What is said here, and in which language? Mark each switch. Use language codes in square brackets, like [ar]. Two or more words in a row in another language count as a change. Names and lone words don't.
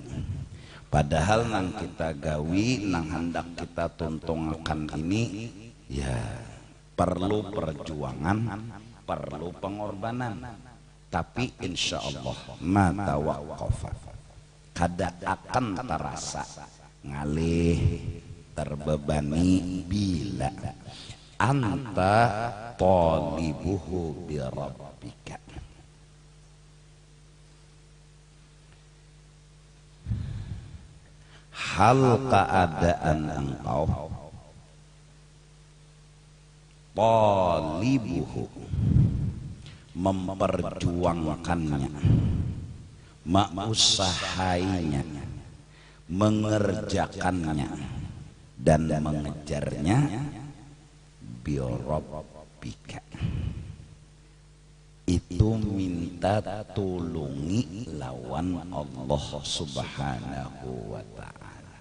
[bjn] padahal nang kita gawi, nang hendak kita tuntungakan ini ya perlu perjuangan, perlu pengorbanan, tapi [ar] إن شاء الله ما توقف, [bjn] kada akan terasa ngalih, terbebani bila [ar] أنت طالبه بربك, [bjn] hal keadaan engkau talibuhu, memperjuangkannya, mengusahainya, mengerjakannya dan mengejarnya, birabbika, itu minta tulungi lawan Allah [ar] سبحانه وتعالى.